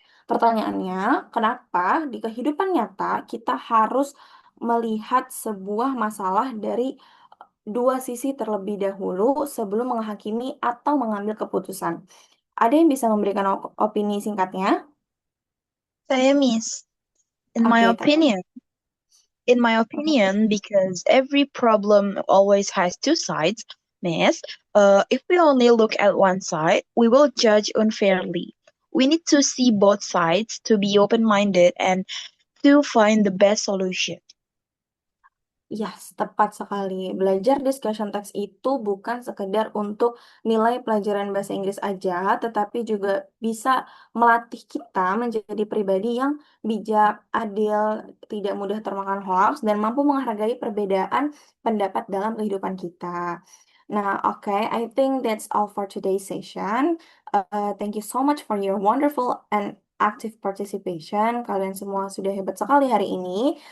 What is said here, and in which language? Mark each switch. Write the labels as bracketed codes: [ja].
[id] Pertanyaannya, kenapa di kehidupan nyata kita harus melihat sebuah masalah dari dua sisi terlebih dahulu sebelum menghakimi atau mengambil keputusan? Ada yang bisa memberikan opini singkatnya? Saya, Miss. [en] In my [id] Oke, Kak. [en] opinion, because every problem always has two sides, Miss, if we only look at one side, we will judge unfairly. We need to see both sides to be open-minded and to find the best solution. [id] Yes, tepat sekali. Belajar discussion text itu bukan sekedar untuk nilai pelajaran bahasa Inggris aja, tetapi juga bisa melatih kita menjadi pribadi yang bijak, adil, tidak mudah termakan hoax, dan mampu menghargai perbedaan pendapat dalam kehidupan kita. [en] Nah, oke, I think that's all for today's session. Thank you so much for your wonderful and active participation. [id] Kalian semua sudah hebat sekali hari ini.